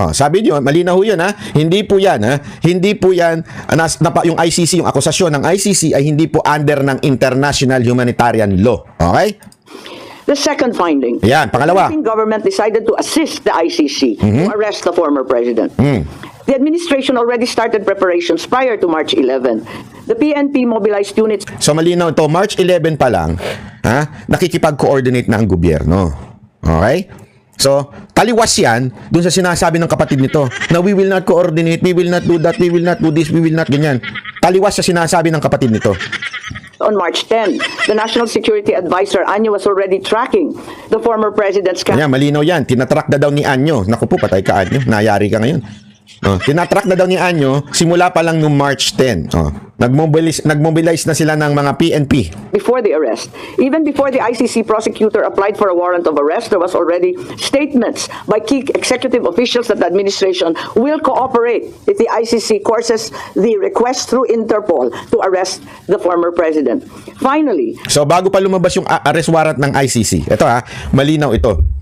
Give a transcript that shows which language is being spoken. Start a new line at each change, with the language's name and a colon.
Filipino: Sabi niyo, malinaw yun ha. Hindi po yan ha. Hindi po yan, yung ICC, yung akusasyon ng ICC ay hindi po under ng international humanitarian law. Okay?
English: The second finding.
Filipino: Yan, pangalawa.
English: The Philippine government decided to assist the ICC to arrest the former president. The administration already started preparations prior to March 11. The PNP mobilized units.
Filipino: So malinaw ito, March 11 pa lang, nakikipag-coordinate na ang gobyerno. Okay? So, taliwas yan dun sa sinasabi ng kapatid nito na
English: we will not coordinate, we will not do that, we will not do this, we will not ganyan.
Filipino: Taliwas sa sinasabi ng kapatid nito.
English: On March 10, the National Security Advisor Anyo was already tracking the former president's
Filipino: Kanya, malinaw yan. Tinatrack na daw ni Anyo. Naku po, patay ka Anyo. Nayari ka ngayon. Tinatrack na daw ni Anyo simula pa lang noong March 10. nagmobilize na sila ng mga PNP.
English: Before the arrest. Even before the ICC prosecutor applied for a warrant of arrest, there was already statements by key executive officials that the administration will cooperate if the ICC courses the request through Interpol to arrest the former president. Finally,
Filipino: So bago pa lumabas yung arrest warrant ng ICC, ito malinaw ito.